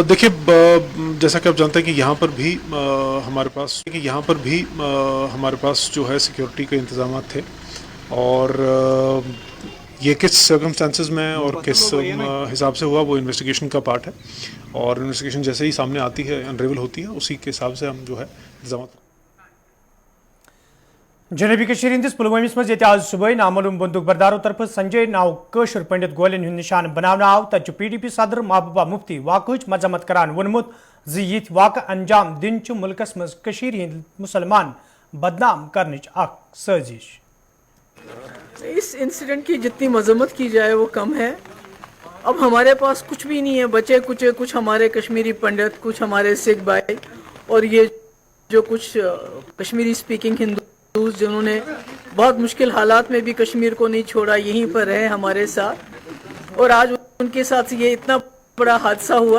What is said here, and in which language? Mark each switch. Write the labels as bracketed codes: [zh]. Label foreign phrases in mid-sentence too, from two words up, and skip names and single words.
[ur] دیکھیے جیسا کہ آپ جانتے ہیں کہ یہاں پر بھی ہمارے پاس جو ہے سیکیورٹی کے انتظامات تھے اور یہ کس سرکمسٹانسز میں اور کس حساب سے ہوا وہ انویسٹیگیشن کا پارٹ ہے اور انویسٹیگیشن جیسے ہی سامنے آتی ہے انریول ہوتی ہے اسی کے حساب سے ہم جو ہے انتظامات [ks] جنوبی کشمیر ہندس پلوامس مز یہ آج صبح [ur] نامعلوم بندوق برداروں [ks] طرف سنجے ناو قشر پنڈت گولین ہند نشان بنانا آو تت پی ڈی پی صدر محبوبہ مفتی واقعہ مذمت کران وونمت زِ یِتھ واقع انجام دن چھ ملکس مز کشیر ہند مسلمان بدنام کرنچ اخ سازش. [ur] اس انسیڈنٹ کی جتنی مذمت کی جائے وہ کم ہے. اب ہمارے پاس کچھ بھی نہیں ہے بچے کچھ ہمارے کشمیری پنڈت, کچھ ہمارے سکھ بھائی, اور یہ جو کچھ کشمیری [en] speaking Hindus [ur] جنہوں نے بہت مشکل حالات میں بھی کشمیر کو نہیں چھوڑا, یہیں پر رہے ہمارے ساتھ, اور آج ان کے ساتھ یہ اتنا بڑا حادثہ ہوا.